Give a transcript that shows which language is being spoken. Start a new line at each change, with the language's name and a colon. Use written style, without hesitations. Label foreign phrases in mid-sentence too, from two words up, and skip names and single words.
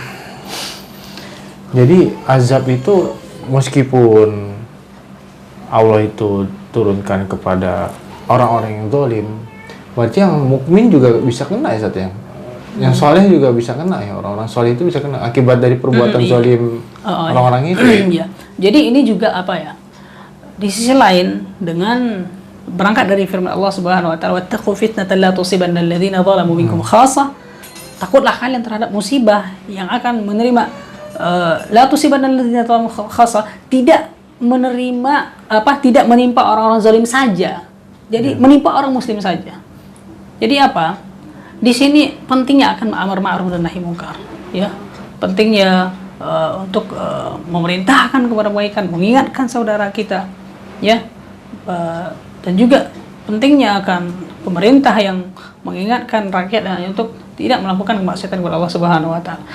Indonesian: Jadi azab itu meskipun Allah itu turunkan kepada orang-orang yang zalim, berarti yang mukmin juga bisa kena ya, Ustaz ya? Yang soleh juga bisa kena ya, orang-orang soleh itu bisa kena akibat dari perbuatan zalim orang-orang itu. Iya. Jadi ini juga apa ya? Di sisi lain, dengan berangkat dari firman Allah
Arabic: سبحانه وتعالى، واتقوا فتنة لا تصيبن الذين ظلموا منكم خاصة.
Indonesian: Takutlah kalian terhadap musibah yang akan menerima
Arabic: لا تصيبن الذين ظلموا خاصة,
Indonesian: tidak menimpa orang-orang zalim saja. Jadi menimpa orang muslim saja. Jadi apa? Di sini pentingnya akan amar ma'ruf dan nahi munkar, ya. Pentingnya untuk memerintahkan kepada kebaikan, mengingatkan saudara kita, ya, dan juga pentingnya akan pemerintah yang mengingatkan rakyat untuk tidak melakukan kemaksiatan kepada Allah
Arabic: سبحانه وتعالى.